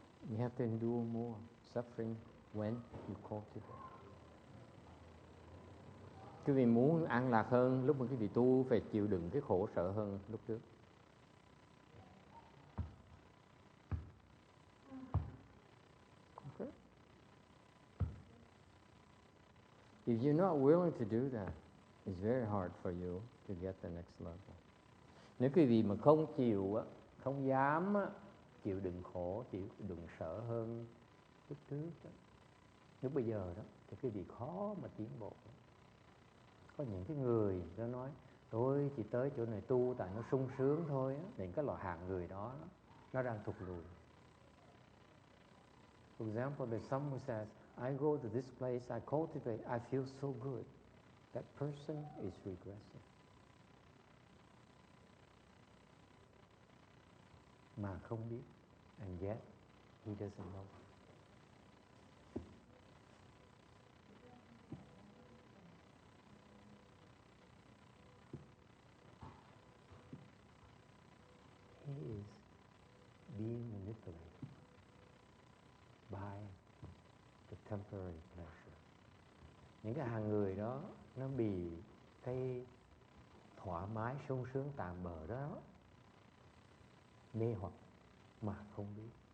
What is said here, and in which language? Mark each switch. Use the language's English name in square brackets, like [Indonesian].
[English] You have to endure more suffering when you cultivate. [Vietnamese] Quý vị muốn an lạc hơn, lúc mà quý vị tu phải chịu đựng cái khổ sở hơn lúc trước. [English] Okay. If you're not willing to do that, it's very hard for you to get the next level. [Vietnamese] Nếu quý vị mà không chịu, không dám chịu đựng khổ, chịu đựng sợ hơn lúc trước, lúc bây giờ đó, thì quý vị khó mà tiến bộ. Có những cái người nó nói tôi chỉ tới chỗ này tu tại nó sung sướng thôi á. Những cái loại hạng người đó nó đang thụt lùi. [English] For example, there's someone who says, I go to this place, I cultivate, I feel so good. That person is regressing. [Vietnamese] Mà không biết, [English] and yet he doesn't know. He is being manipulated by the temporary pleasure. [Vietnamese] Những cái hàng người đó nó bị cái thoải mái sung sướng tạm bợ đó mê hoặc mà không biết.